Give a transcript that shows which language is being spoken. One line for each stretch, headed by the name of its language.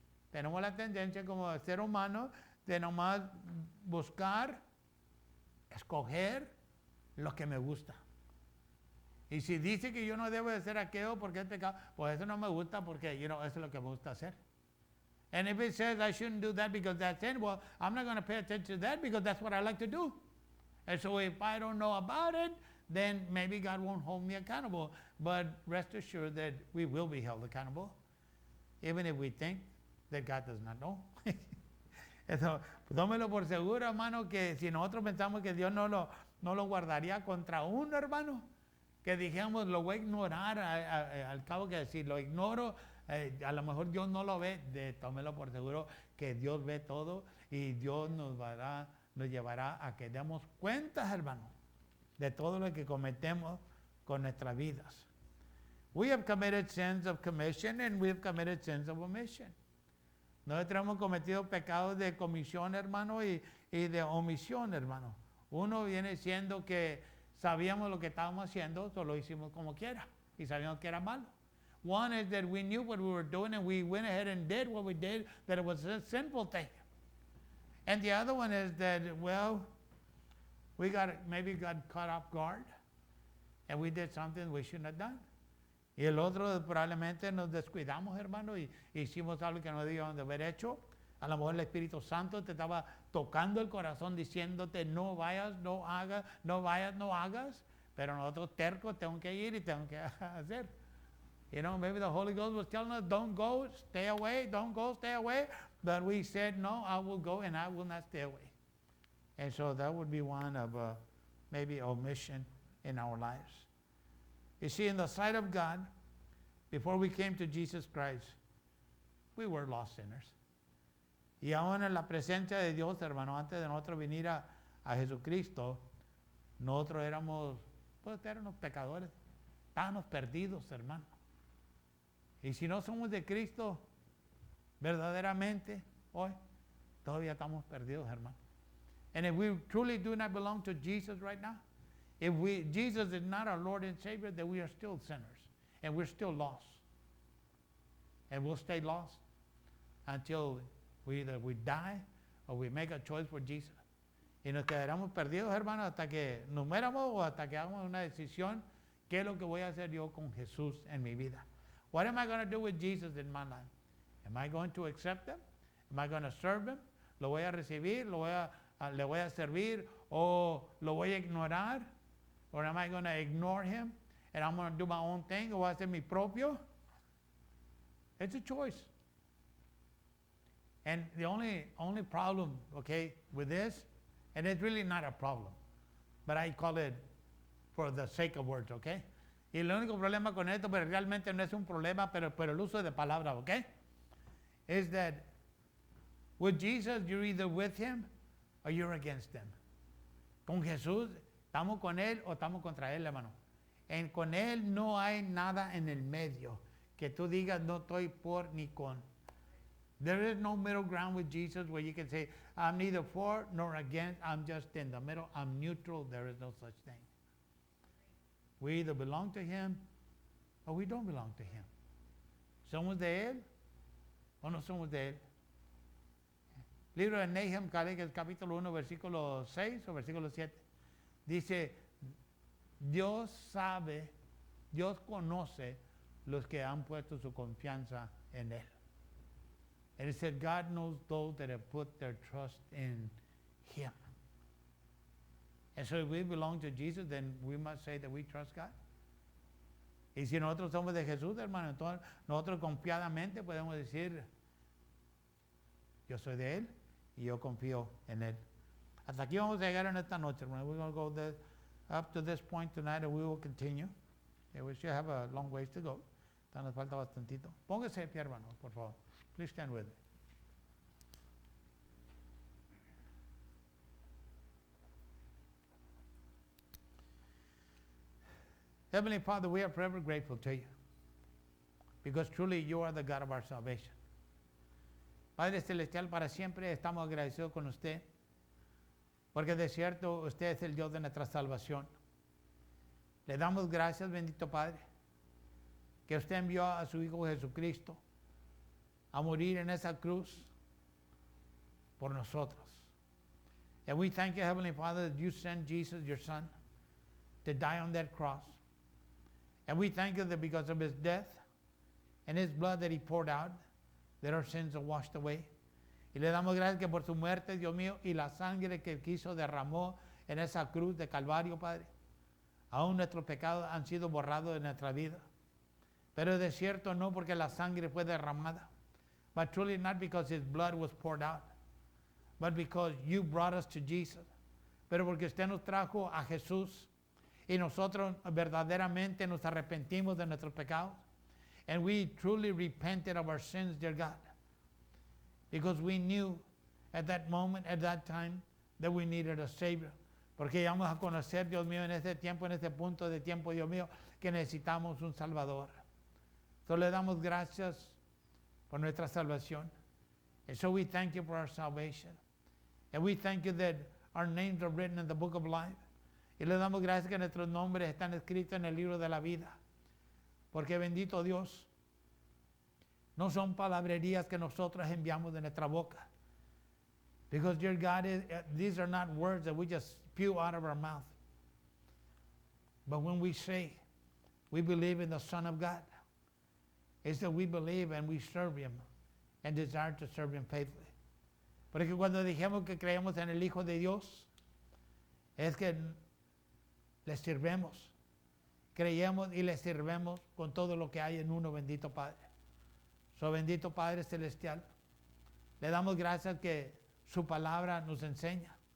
Spanish: Tenemos la tendencia como ser humano de nomás buscar, escoger lo que me gusta. Y si dice que yo no debo de hacer aquello porque es pecado, pues eso no me gusta porque, eso es lo que me gusta hacer.
English: And if it says I shouldn't do that because that's sin, well, I'm not going to pay attention to that because that's what I like to do. And so if I don't know about it, then maybe God won't hold me accountable. But rest assured that we will be held accountable, even if we think that God does not know.
Spanish: Eso, tómelo por seguro, hermano, que si nosotros pensamos que Dios no lo guardaría contra uno, hermano, que dijéramos, lo voy a ignorar, al cabo que si lo ignoro, a lo mejor Dios no lo ve, tómelo por seguro que Dios ve todo y Dios nos llevará a que demos cuentas, hermano, de todo lo que cometemos con nuestras vidas.
English: We have committed sins of commission and we have committed sins of omission.
Spanish: Nosotros hemos cometido pecados de comisión, hermano, y de omisión, hermano. Uno viene siendo que sabíamos lo que estábamos haciendo, solo hicimos como quiera y sabíamos que era malo.
English: One is that we knew what we were doing and we went ahead and did what we did, that it was a sinful thing. And the other one is that, well, maybe got caught off guard and we did something we shouldn't have done.
Spanish: Y el otro probablemente nos descuidamos, hermano, y hicimos algo que no debíamos de haber hecho. A lo mejor el Espíritu Santo te estaba tocando el corazón diciéndote no vayas, no hagas, no vayas, no hagas. Pero nosotros tercos tenemos que ir y tenemos que hacer.
English: Maybe the Holy Ghost was telling us, don't go, stay away, don't go, stay away. But we said, no, I will go and I will not stay away. And so that would be one of maybe omission in our lives. You see, in the sight of God, before we came to Jesus Christ, we were lost sinners.
Spanish: Y aún en la presencia de Dios, hermano, antes de nosotros venir a Jesucristo, nosotros éramos pecadores. Estábamos perdidos, hermano. Y si no somos de Cristo, verdaderamente, hoy, todavía estamos perdidos, hermano.
English: And if we truly do not belong to Jesus right now, if Jesus is not our Lord and Savior, then we are still sinners. And we're still lost. And we'll stay lost until either we die or we make a choice for Jesus.
Spanish: Y nos quedaremos perdidos, hermano, hasta que nos muéramos o hasta que hagamos una decisión. ¿Qué es lo que voy a hacer yo con Jesús en mi vida?
English: What am I going to do with Jesus in my life? Am I going to accept him? Am I going to serve him?
Spanish: ¿Lo voy a recibir? ¿Le voy a servir? ¿O lo voy a ignorar?
English: Or am I going to ignore him? And I'm going to do my own thing?
Spanish: ¿O voy a hacer mi propio?
English: It's a choice. And the only problem, okay, with this, and it's really not a problem, but I call it for the sake of words, okay?
Spanish: Y el único problema con esto, pero realmente no es un problema, pero el uso de palabras, okay?
English: Is that with Jesus, you're either with him or you're against him.
Spanish: Con Jesús, estamos con él o estamos contra él, hermano. Con él no hay nada en el medio que tú digas no estoy por ni con.
English: There is no middle ground with Jesus where you can say, I'm neither for nor against, I'm just in the middle, I'm neutral, there is no such thing. We either belong to him or we don't belong to him.
Spanish: ¿Somos de él o no somos de él? Libro de Nahum, capítulo 1, versículo 6 o versículo 7. Dice, Dios sabe, Dios conoce los que han puesto su confianza en él.
English: And it said, God knows those that have put their trust in him. And so if we belong to Jesus, then we must say that we trust God.
Spanish: Y si nosotros somos de Jesús, hermano, entonces nosotros confiadamente podemos decir, yo soy de él y yo confío en él. Hasta aquí vamos a llegar en esta noche, hermano.
English: We're going to go up to this point tonight and we will continue. Yeah, we still have a long ways to go.
Spanish: Nos falta bastantito. Póngase de pie, hermano, por favor.
English: Please stand with me. Heavenly Father, we are forever grateful to you because truly you are the God of our salvation.
Spanish: Padre Celestial, para siempre estamos agradecidos con usted porque de cierto usted es el Dios de nuestra salvación. Le damos gracias, bendito Padre, que usted envió a su Hijo Jesucristo a morir en esa cruz por nosotros.
English: And we thank you, Heavenly Father, that you sent Jesus, your Son, to die on that cross. And we thank you that because of his death and his blood that he poured out, that our sins are washed away.
Spanish: Y le damos gracias que por su muerte, Dios mío, y la sangre que quiso derramó en esa cruz de Calvario, Padre, aún nuestros pecados han sido borrados de nuestra vida. Pero de cierto no porque la sangre fue derramada,
English: but truly not because his blood was poured out, but because you brought us to Jesus.
Spanish: Pero porque usted nos trajo a Jesús y nosotros verdaderamente nos arrepentimos de nuestros pecados.
English: And we truly repented of our sins, dear God, because we knew at that moment, at that time, that we needed a Savior.
Spanish: Porque íbamos a conocer, Dios mío, en este tiempo, en este punto de tiempo, Dios mío, que necesitamos un Salvador. So le damos gracias por nuestra salvación.
English: And so we thank you for our salvation. And we thank you that our names are written in the book of life.
Spanish: Y le damos gracias que nuestros nombres están escritos en el libro de la vida. Porque bendito Dios, no son palabrerías que nosotros enviamos de nuestra boca.
English: Because dear God, these are not words that we just spew out of our mouth. But when we say we believe in the Son of God, it's that we believe and we serve him and desire to serve him faithfully.
Spanish: Porque cuando dijimos que creemos en el Hijo de Dios, es que le sirvemos, creemos y le sirvemos con todo lo que hay en uno, bendito Padre. So bendito Padre Celestial, le damos gracias que su palabra nos enseña.